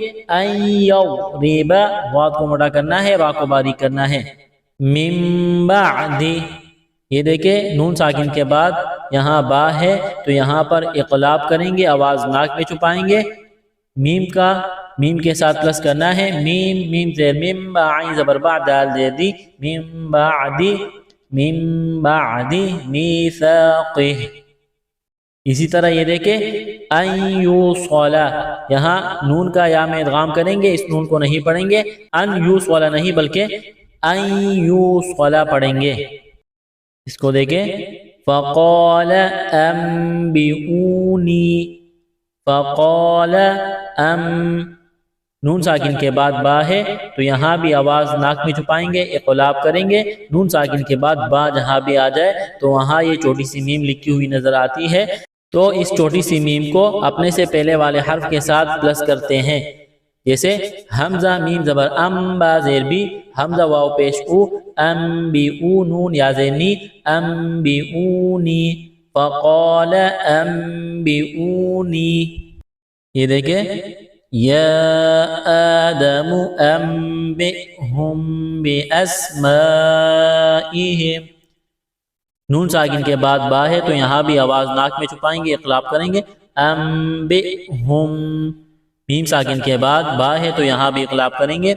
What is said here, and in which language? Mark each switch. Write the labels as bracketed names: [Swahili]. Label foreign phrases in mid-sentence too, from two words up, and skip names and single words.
[Arabic] ان یضرب، [Urdu] ضاد کو موٹا کرنا ہے، را کو باریک کرنا ہے. [Arabic] من بعد، [Urdu] یہ دیکھیں نون ساکن کے بعد یہاں با ہے تو یہاں پر اقلاب کریں گے، آواز ناک میں چھپائیں گے، میم کا میم کے ساتھ پلس کرنا ہے. میم میم زیر میم با عین زبر بعد دال زیر دی، میم بعدی، میم بعدی میثاقہ. اسی طرح یہ دیکھیں [Arabic] ان یوصلا، [Urdu] یہاں نون کا یا میں ادغام کریں گے، اس نون کو نہیں پڑھیں گے، [Arabic] ان یوصلا [Urdu] نہیں بلکہ [Arabic] ان یوصلا [Urdu] پڑھیں گے. اس کو دیکھیں [Arabic] فقال انبئونی، [Urdu] فقال نون ساکن کے بعد با ہے تو یہاں بھی آواز ناک میں چھپائیں گے، اقلاب کریں گے. نون ساکن کے بعد با جہاں بھی آ جائے تو وہاں یہ چھوٹی سی میم لکھی ہوئی نظر آتی ہے، تو اس چھوٹی سی میم کو اپنے سے پہلے والے حرف کے ساتھ پلس کرتے ہیں. جیسے حمزہ میم زبر ام با زیر بی، حمزہ واو پیش او، ام بی او نون یا زیر نی، ام بی اونی، [Arabic] فقال ام بی اونی. [Urdu] یہ دیکھیں [Arabic] یا آدم انبئہم باسمائہم، [Urdu] نون ساکن کے بعد با ہے تو یہاں بھی آواز ناک میں چھپائیں گے، اقلاب کریں گے. انبئہم، میم ساکن کے بعد با ہے تو یہاں بھی اقلاب کریں گے.